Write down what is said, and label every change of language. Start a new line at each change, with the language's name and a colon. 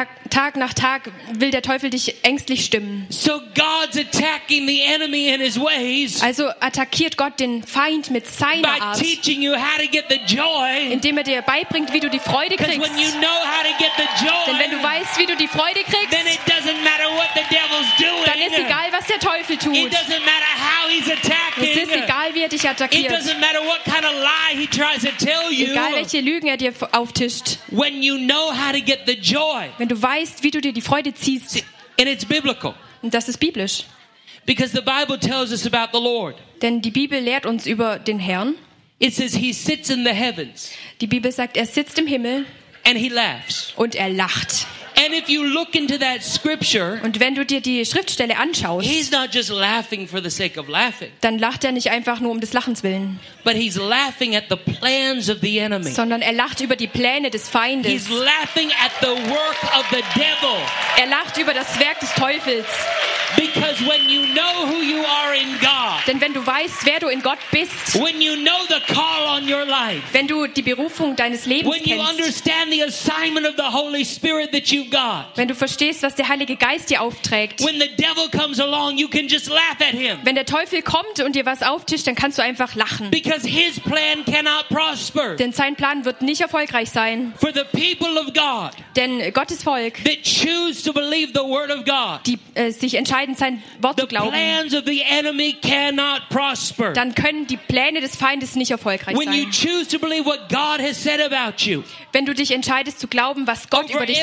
German: Tag nach Tag will der Teufel dich ängstlich stimmen.
English: So God's attacking the enemy in his ways.
German: Also attackiert Gott den Feind mit seiner Art.
English: By teaching you how to get the joy.
German: Indem er dir beibringt, wie du die Freude kriegst.
English: When you know how to get the joy,
German: denn wenn du weißt, wie du die Freude kriegst,
English: then it doesn't matter what the devil's doing.
German: Dann ist egal, was der Teufel tut.
English: It doesn't matter how he's attacking.
German: Es ist egal, wie er dich attackiert.
English: It doesn't matter what kind of lie he tries to tell you.
German: Egal, welche Lügen er dir auftischt.
English: When you know how to get the joy.
German: Wenn du weißt, wie du dir die Freude ziehst.
English: And it's biblical.
German: Und das ist biblisch.
English: Because the Bible tells us about the Lord.
German: Denn die Bibel lehrt uns über den Herrn.
English: It says he sits in the heavens.
German: Die Bibel sagt, er sitzt im Himmel.
English: And he laughs.
German: Und er lacht.
English: And if you look into that scripture,
German: und wenn du dir die Schriftstelle anschaust,
English: he's not just laughing for the sake of laughing.
German: Dann lacht er nicht einfach nur um des Lachens willen.
English: But he's laughing at the plans of the enemy.
German: Sondern er lacht über die Pläne des Feindes.
English: He's laughing at the work of the devil.
German: Er lacht über das Werk des Teufels.
English: Because when you know who you are in God,
German: denn wenn du weißt, wer du in Gott bist,
English: when you know the call on your life,
German: wenn du die Berufung deines Lebens
English: when you
German: kennst,
English: understand the assignment of the Holy Spirit that you've got,
German: wenn du verstehst, was der Heilige Geist dir aufträgt,
English: when the devil comes along, you can just laugh at him.
German: Wenn der Teufel kommt und dir was auftischt, dann kannst du einfach lachen.
English: Because his plan cannot prosper.
German: Denn sein Plan wird nicht erfolgreich sein.
English: For the people of God,
German: denn Gottes Volk,
English: that choose to believe the word of God,
German: die sich entscheiden, sein Wort zu glauben,
English: the plans of the enemy cannot prosper.
German: Dann können die Pläne des Feindes nicht erfolgreich
English: when
German: sein.
English: You choose to believe what God has said about you,
German: wenn du dich entscheidest zu glauben, was Gott über dich